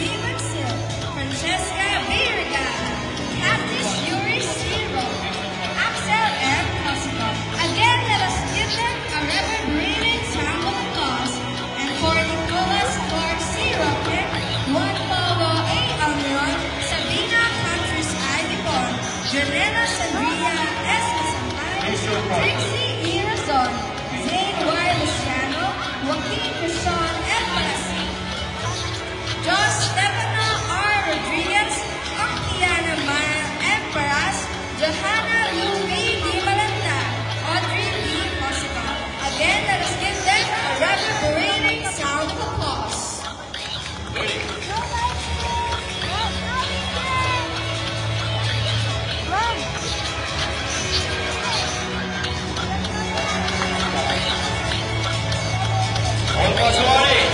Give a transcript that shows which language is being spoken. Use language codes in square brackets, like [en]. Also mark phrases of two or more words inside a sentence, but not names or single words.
[en] Mansil, Francesca B. Regala, Cathis Yuri C. Roman, Axel M. Cosico. Again, let us give them a reverberating sound of applause. And for Nicholas Clark C. Rocket, Juan Paulo A. Almiron, Sabina Countries I. Dipon, Janela Sandria S. Masampay, Trixie E. Razon, Zane Y. Luciano, Joaquin Christian F. Palasi, Jos Stefano R. Rodriguez, Octiana Maya M. Paras, Johanna Louie D. Malanta, Audrey B. Cosico. Again, let us give them a reverberating sound of applause. All casuales.